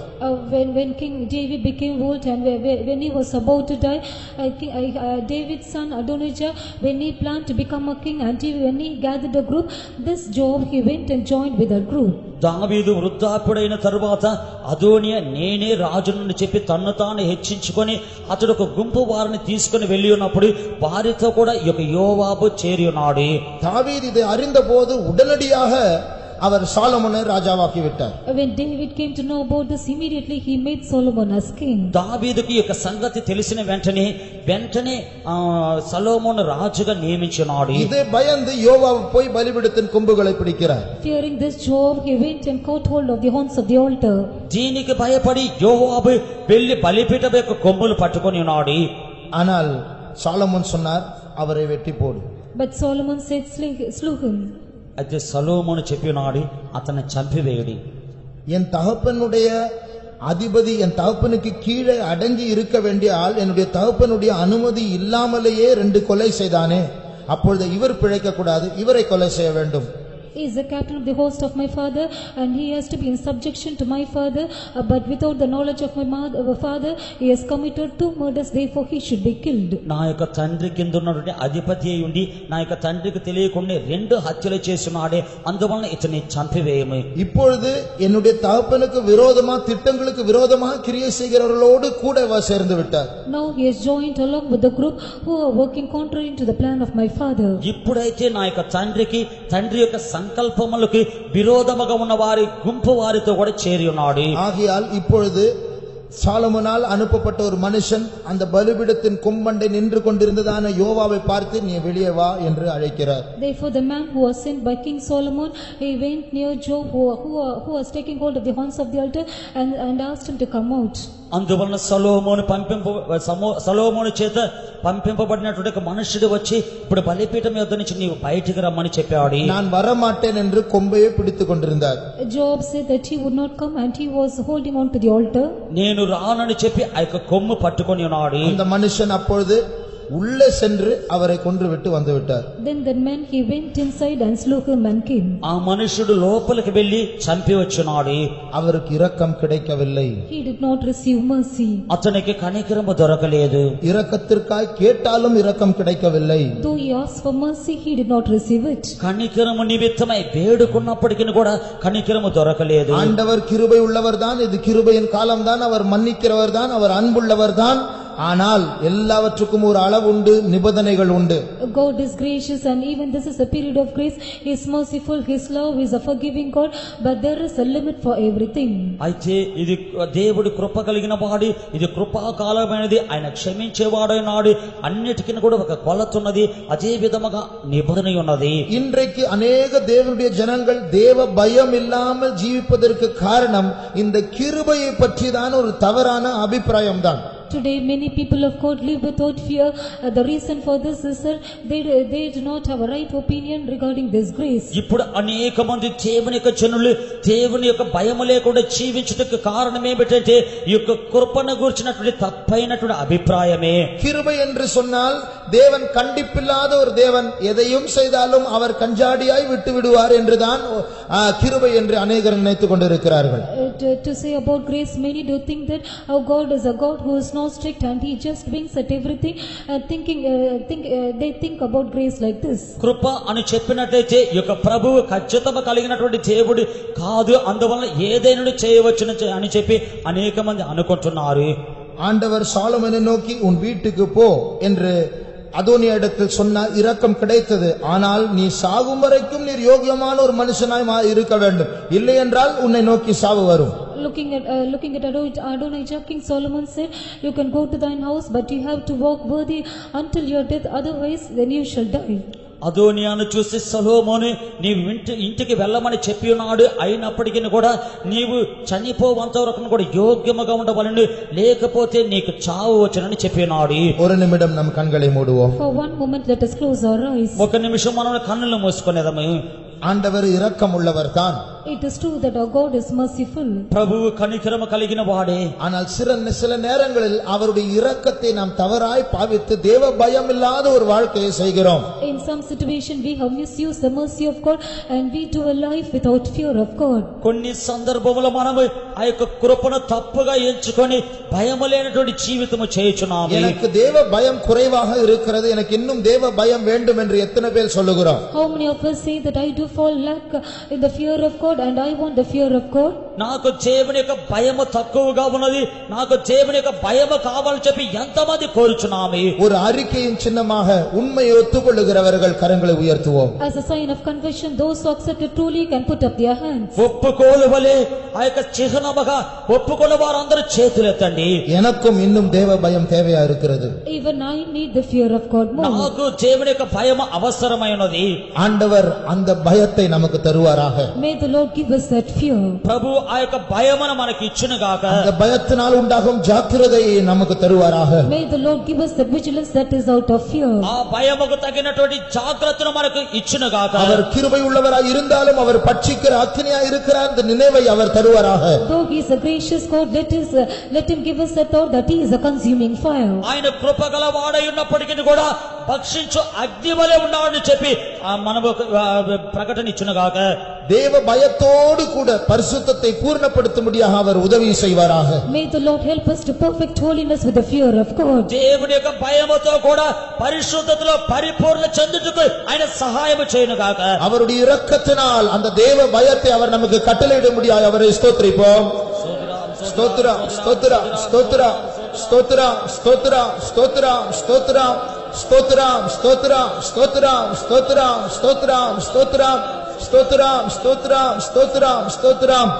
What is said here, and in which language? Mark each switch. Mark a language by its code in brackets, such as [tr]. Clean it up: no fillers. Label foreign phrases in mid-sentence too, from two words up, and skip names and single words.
[en] When King David became old and when he was about to die, David's son Adonijah, when he planned to become a king and when he gathered a group, this Job he went and joined with that group. [te] దావీదు వృద్ధాప్యుడైన తరువాత అదోనియా నేనే రాజునని చెప్పి తన్ను తాను హెచ్చించుకొని అతడు ఒక గుంపు వారిని తీసుకుని వెళ్ళి ఉన్నప్పుడు వారితో కూడా ఈ యొక్క యోవాబు చేరి ఉన్నాడు. [ta] தாவீது இதை அறிந்தபோது உடனடியாக அவர் சாலமோனை ராஜாவாக்கி விட்டார். [en] When David came to know about this, immediately he made Solomon as king. [te] దావీదుకి ఈ యొక్క సంగతి తెలిసిన వెంటనే సొలొమోను రాజుగా నియమించినాడు. [ta] ఇదే பயந்து யோவாப் போய் பலிபீடத்தின் கொம்புகளை பிடிக்கிறார். [en] Fearing this Job, he went and caught hold of the horns of the altar. [te] దీనికి భయపడి యోవాబు వెళ్లి బలిపీఠం యొక్క కొమ్ములు పట్టుకొని ఉన్నాడు. [ta] ஆனால் சாலமோன் சொன்னார், அவரை வெட்டி போடு. [en] But Solomon said, slew him. [te] అయితే సొలొమోను చెప్పినాడు, అతన్ని చంపివేయుడి. [ta] என் தகப்பனுடைய அதிபதி என் தகப்பனுக்கு கீழே அடங்கி இருக்க வேண்டிய ஆள் என்னுடைய தகப்பனுடைய அனுமதி இல்லாமலேயே 2 கொலை செய்தானே, அப்பொழுது இவர் பிழைக்க கூடாது, இவரை கொலை செய்ய வேண்டும். [en] He is the captain of the host of my father and he has to be in subjection to my father, but without the knowledge of my father he has committed 2 murders, therefore he should be killed. [te] నా యొక్క తండ్రి కింద ఉన్నటువంటి అధిపతి అయి ఉండి నా యొక్క తండ్రికి తెలియకుండా 2 హత్యలు చేస్తున్నాడే, అందువలన ఇతన్ని చంపివేయము. [ta] இப்பொழுது என்னுடைய தகப்பனுக்கு விரோதமா திட்டங்களுக்கு விரோதமாக கிரியை செய்கிறவர்களோடு கூட சேர்ந்து விட்டார். [en] Now he has joined along with the group who are working contrary to the plan of my father. [te] ఇప్పుడైతే నా యొక్క తండ్రి యొక్క సంకల్పములకు విరోధముగా ఉన్న వారి గుంపు వారితో కూడా చేరి ఉన్నాడు. [ta] ஆகையால் இப்பொழுது சாலமோனால் அனுப்பப்பட்ட ஒரு மனுஷன் அந்த பலிபீடத்தின் கொம்பண்டை நின்று கொண்டிருந்ததான யோவாவை பார்த்து நீ வெளியே வா என்று அழைக்கிறார். [en] Therefore the man who was sent by King Solomon, he went near Job who was taking hold of the horns of the altar and asked him to come out. [te] అందువలన సొలొమోను చేత పంపింపబడినటువంటి మనుషుడు వచ్చి ఇప్పుడు బలిపీఠం యొద్ద నుంచి నీవు బయటికి రమ్మని చెప్పాడు. [ta] நான் வரமாட்டேன் என்று கொம்பையே பிடித்துக் கொண்டிருந்தார். [en] Job said that he would not come and he was holding on to the altar. [te] నేను రానని చెప్పి ఆ యొక్క కొమ్ము పట్టుకొని ఉన్నాడు. [ta] அந்த மனுஷன் அப்பொழுது உள்ளே சென்று அவரை கொன்றுவிட்டு வந்து விட்டார். [en] Then that man he went inside and slew him and came. [te] ఆ మనుషుడు లోపలికి వెళ్లి చంపి వచ్చున్నాడు. [ta] அவருக்கு இரக்கம் கிடைக்கவில்லை. [en] He did not receive mercy. [te] అతనికి కనికరము దొరకలేదు. [ta] இரக்கத்திற்காய் கேட்டாலும் இரக்கம் கிடைக்கவில்லை. [en] Though he asked for mercy, he did not receive it. [te] కనికరము నిమిత్తమై వేడుకున్నప్పటికీ కూడా కనికరము దొరకలేదు. [ta] ஆண்டவர் கிருபை உள்ளவர்தான், இது கிருபையின் காலம்தான், அவர் மன்னிக்கிறவர்தான், அவர் அன்புள்ளவர்தான். ஆனால் எல்லாவற்றுக்கும் ஒரு அளவு உண்டு, நிபந்தனைகள் உண்டு. [en] God is gracious and even this is a period of grace. He is merciful, his love is a forgiving God, but there is a limit for everything. [te] అయితే ఇది దేవుడి కృప కలిగిన వాడు, ఇది కృపాకాలమైనది, ఆయన క్షమించేవాడైనాడు. అన్నిటికీ కూడా ఒక కొలత ఉన్నది, అదే విధముగా నిబంధన ఉన్నది. [ta] இன்றைக்கு அநேக தேவனுடைய ஜனங்கள் தேவ பயம் இல்லாமல் ஜீவிப்பதற்கு காரணம் இந்த கிருபையை பற்றிதான் ஒரு தவறான அபிப்பிராயம் தான். [en] Today many people of God live without fear. The reason for this is that they do not have a right opinion regarding this grace. [te] ఇప్పుడు అనేక మంది దేవుని యొక్క జనులు దేవుని యొక్క భయము లేకుండా జీవించుటకు కారణం ఏమిటంటే ఈ యొక్క కృపను గురించినటువంటి తప్పైనటువంటి అభిప్రాయమే. [ta] கிருபை என்று சொன்னால் தேவன் கண்டிப்பில்லாத ஒரு தேவன், எதையும் செய்தாலும் அவர் கஞ்சாடியாய் விட்டு விடுவார் என்றுதான் கிருபை என்று அநேகர் நினைத்துக் கொண்டிருக்கிறார்கள். [en] To say about grace, many do think that our God is a God who is not strict and he just winks at everything, they think about grace like this. [te] కృప అని చెప్పినట్లయితే ఈ యొక్క ప్రభువు ఖచ్చితంగా కలిగినటువంటి దేవుడు కాదు, అందువల్ల ఏదైనా చేయవచ్చును అని చెప్పి అనేక మంది అనుకుంటున్నారు. [ta] ஆண்டவர் சாலமோனை நோக்கி உன் வீட்டுக்கு போ என்று அதோனியிடத்தில் சொன்னார், இரக்கம் கிடைத்தது. ஆனால் நீ சாகும் வரைக்கும் நீர் யோகியமான ஒரு மனுஷனாய் இருக்க வேண்டும், இல்லை என்றால் உன்னை நோக்கி சாவு வரும். [en] Looking at Adonijah, King Solomon said, you can go to thine house, but you have to walk worthy until your death, otherwise then you shall die. [te] అదోనియాను చూసి సొలొమోను నీవు ఇంటికి వెళ్ళమని చెప్పి ఉన్నాడు, అయినప్పటికీ కూడా నీవు చనిపోవంత వరకు కూడా యోగ్యముగా ఉండవలను, లేకపోతే నీకు చావు వచ్చునని చెప్పి ఉన్నాడు. [ta] ஒரு நிமிடம் நம் கண்களை மூடுவோம். [en] For one moment let us close our eyes. [te] ఒక నిమిషం మనం కన్నులు మూసుకునేదము. [ta] ஆண்டவர் இரக்கம் உள்ளவர் தான். [en] It is true that our God is merciful. [te] ప్రభువు కనికరము కలిగిన వాడే. [ta] ஆனால் சில நேரங்களில் அவருடைய இரக்கத்தை நாம் தவறாய் பாவித்து தேவ பயம் இல்லாத ஒரு வாழ்க்கையை செய்கிறோம். [en] In some situation we have misused the mercy of God and we do a life without fear of God. [te] కొన్ని సందర్భములో మనము ఆ యొక్క కృపను తప్పుగా ఎంచుకొని భయము లేనటువంటి జీవితము చేయుచున్నాము. [ta] எனக்கு தேவ பயம் குறைவாக இருக்கிறது, எனக்கு இன்னும் தேவ பயம் வேண்டும் என்று எத்தனை பேர் சொல்லுகிறோம்? [en] How many of us say that I do fall lack in the fear of God and I want the fear of God? [te] నాకు దేవుని యొక్క భయము తక్కువగా ఉన్నది, నాకు దేవుని యొక్క భయము కావాలని చెప్పి ఎంతమంది కోరుచున్నాము. [ta] ஒரு அறிக்கையின் சின்னமாக உண்மையை ஒத்துக்கொள்ளுகிறவர்கள் கரங்களை உயர்த்துவோம். [en] As a sign of confession, those who accept it truly can put up their hands. [te] ఒప్పుకోలువలే ఆ యొక్క చిహ్నముగా ఒప్పుకున్న వారందరూ చేతులెత్తండి. [ta] எனக்கும் இன்னும் தேவ பயம் தேவையா இருக்கிறது. [en] Even I need the fear of God more. [te] నాకు దేవుని యొక్క భయము అవసరమైనది. [ta] ஆண்டவர் அந்த பயத்தை நமக்கு தருவாராக. [en] May the Lord give us that fear. [te] ప్రభు ఆ యొక్క భయమును మనకి ఇచ్చును గాక. [ta] அந்த பயத்தினால் உண்டாகும் ஜாக்கிரதையை நமக்கு தருவாராக. [en] May the Lord give us the vigilance that is out of fear. [te] ఆ భయముకు తగినటువంటి జాగ్రత్తను మనకు ఇచ్చును గాక. [ta] அவர் கிருபை உள்ளவராய் இருந்தாலும் அவர் பட்சிக்கிற அக்கினியாய் இருக்கிறார், அந்த நினைவை அவர் தருவாராக. [en] Though he is a gracious God, let him give us the thought that he is a consuming fire. [te] ఆయన కృపగల వాడై ఉన్నప్పటికీ కూడా భక్షించు అగ్ని వలె ఉన్నాడని చెప్పి మనము ప్రకటన ఇచ్చును గాక. [ta] தேவ பயத்தோடு கூட பரிசுத்தத்தை பூர்ணப்படுத்தும்படியாக அவர் உதவி செய்வாராக. [en] May the Lord help us to perfect holiness with the fear of God. [te] దేవుని యొక్క భయముతో కూడా పరిశుద్ధతలో పరిపూర్ణ చెందుటకు ఆయన సహాయం చేయును గాక. [ta] அவருடைய இரக்கத்தினால் அந்த தேவ பயத்தை அவர் நமக்கு கட்டளையிடும்படியாக அவரை ஸ்தோத்திரிப்போம். ஸ்தோத்திரா ஸ்தோத்திரா ஸ்தோத்திரா ஸ்தோத்திரா ஸ்தோத்திரா ஸ்தோத்திரா ஸ்தோத்திரா ஸ்தோத்திரா ஸ்தோத்திரா ஸ்தோத்திரா ஸ்தோத்திரா ஸ்தோத்திரா ஸ்தோத்திரா ஸ்தோத்திரா ஸ்தோத்திரா ஸ்தோத்திரா ஸ்தோத்திரா.